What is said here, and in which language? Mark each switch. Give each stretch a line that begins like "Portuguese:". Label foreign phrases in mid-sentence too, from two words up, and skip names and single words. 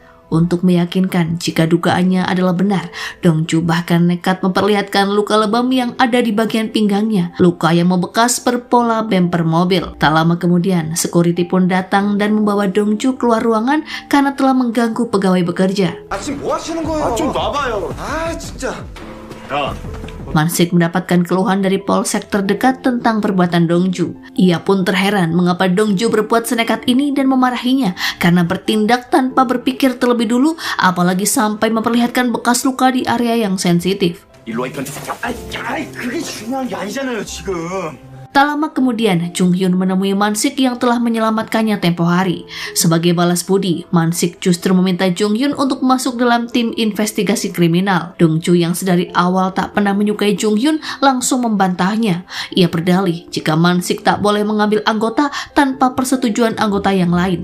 Indonesian: Untuk meyakinkan jika dugaannya adalah benar, Dongju bahkan nekat memperlihatkan luka lebam yang ada di bagian pinggangnya, luka yang membekas berpola bemper mobil. Tak lama kemudian, security pun datang dan membawa Dongju keluar ruangan karena telah mengganggu pegawai bekerja.
Korean: 지금 뭐 하시는 거예요? 좀 놔봐요. 진짜. 야,
Indonesian: Mansik mendapatkan keluhan dari polsek terdekat tentang perbuatan Dongju. Ia pun terheran mengapa Dongju berbuat senekat ini dan memarahinya karena bertindak tanpa berpikir terlebih dulu, apalagi sampai memperlihatkan bekas luka di area yang sensitif.
Korean: 일로 와, 이 변태 새끼야. 아이, 그게 중요한 게 아니잖아요, 지금.
Indonesian: Tak lama kemudian, Jung Hyun menemui Mansik yang telah menyelamatkannya tempo hari. Sebagai balas budi, Mansik justru meminta Jung Hyun untuk masuk dalam tim investigasi kriminal. Dongju yang sedari awal tak pernah menyukai Jung Hyun langsung membantahnya. Ia berdalih jika Mansik tak boleh mengambil anggota tanpa persetujuan anggota yang lain.